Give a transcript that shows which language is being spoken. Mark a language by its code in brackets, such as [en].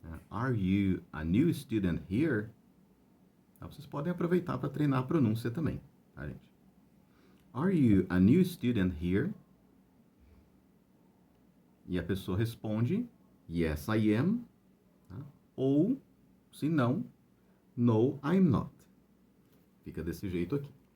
[en] Are you a new student here? [pt] Vocês podem aproveitar para treinar a pronúncia também, tá, gente? [en] Are you a new student here? [pt] E a pessoa responde, [en] Yes, I am. [pt] Ou, se não, [en] No, I'm not. [pt] Fica desse jeito aqui.